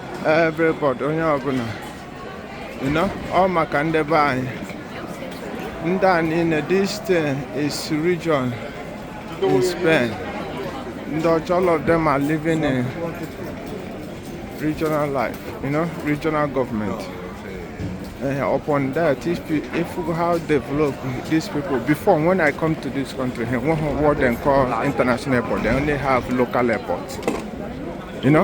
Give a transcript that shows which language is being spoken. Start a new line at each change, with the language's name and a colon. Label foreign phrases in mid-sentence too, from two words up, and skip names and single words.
English: everybody,
Igbo: onye ọbụla,
English: you know, all
Igbo: maka ndị be anyị. Ndị a niile,
English: this thing is region in Spain. All of them are living in regional life, you know, regional government. Upon that, if how develop these people, before when I come to this country, what they call international airport, they only have local airports, you know.